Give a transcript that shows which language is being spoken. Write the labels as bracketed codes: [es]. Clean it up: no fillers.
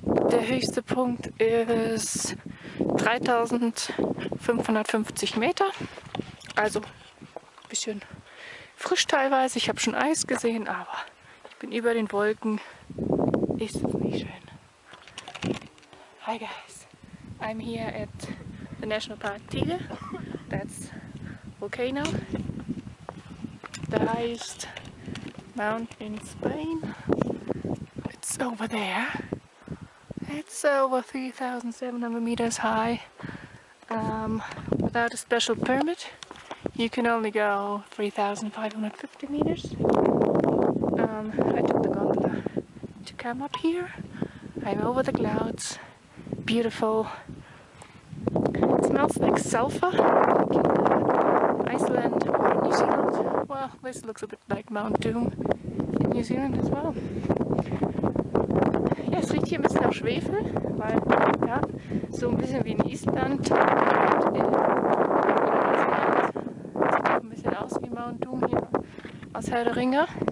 [de] Der höchste Punkt ist 3550 Meter. Also ein bisschen frisch teilweise. Ich habe schon Eis gesehen, aber ich bin über den Wolken. Ist es nicht schön? [en] Hi guys, I'm here at the National Park Tiger. That's volcano, the highest mountain in Spain. It's over there. It's over 3,700 meters high. Without a special permit, you can only go 3,550 meters. I took the gondola to come up here. I'm over the clouds. Beautiful. It smells like sulfur. Iceland or New Zealand. Well, this looks a bit like Mount Doom in New Zealand as well. [de] Ja, es riecht hier ein bisschen nach Schwefel, weil ja, so ein bisschen wie in Island. Und in Neuseeland. Sieht auch ein bisschen aus wie Mount Doom hier aus Herr der Ringe.